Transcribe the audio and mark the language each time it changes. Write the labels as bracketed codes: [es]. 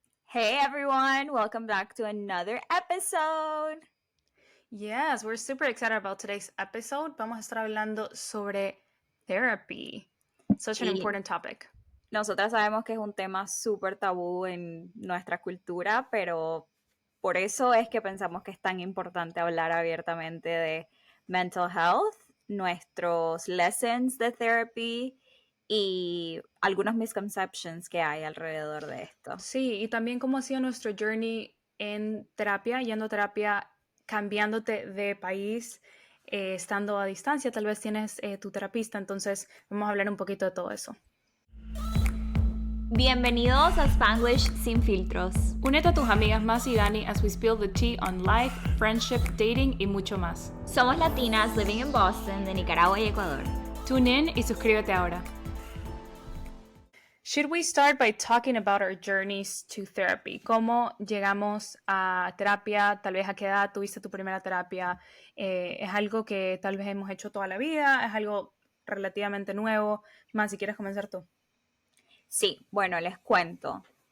[en] Hey everyone, welcome back to another episode. Yes, we're super excited about today's episode. [es] Vamos a estar hablando sobre [en] therapy. Such an important topic. [es] Nosotras sabemos que es un tema súper tabú en nuestra cultura, pero por eso es que pensamos que es tan importante hablar abiertamente de [en] mental health, [es] nuestros lessons de therapy y algunos misconceptions que hay alrededor de esto. Sí, y también cómo ha sido nuestro journey en terapia, yendo a terapia, cambiándote de país, estando a distancia, tal vez tienes tu terapista, entonces vamos a hablar un poquito de todo eso. Bienvenidos a Spanglish sin filtros. Únete a tus amigas [en] Maz y Dani as we spill the tea on life, friendship, dating [es] y mucho más. Somos latinas [en] living in [es] Boston, de Nicaragua y Ecuador. [en] Tune in [es] y suscríbete ahora. [en] Should we start by talking about our journeys to therapy? [es] ¿Cómo llegamos a terapia? Tal vez a qué edad tuviste tu primera terapia. ¿Es algo que tal vez hemos hecho toda la vida? ¿Es algo relativamente nuevo? Más, si quieres comenzar tú. Sí, bueno, les cuento.